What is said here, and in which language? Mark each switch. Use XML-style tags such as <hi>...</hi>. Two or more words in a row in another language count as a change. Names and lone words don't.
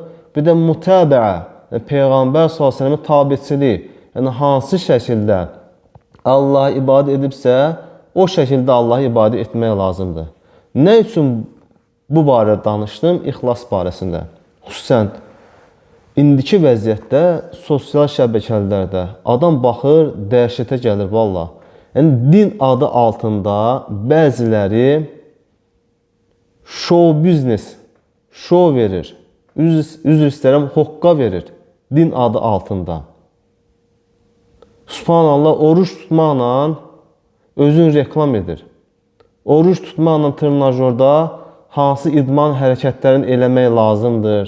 <az>Bir də mütəbəə, yəni Peyğəmbər s.ə.v-in tabiçiliyi, yəni hansı şəkildə Allah'a ibadət edibsə, o şəkildə Allah'a ibadət etmək lazımdır. Nə üçün bu barədə danışdım? İxlas barəsində. Xüsusən İndiki vəziyyətdə sosial şəbəkələrdə adam baxır, dəhşətə gəlir valla. Yəni din adı altında bəziləri</az> <en>show business,</en> <az>show verir. Üzr istəyirəm, hoqqa verir din adı altında. Subhanallah, oruç tutmaqla özün reklam edir. Oruç tutmaqla tırnajorda hansı idman hərəkətlərini eləmək lazımdır.</az>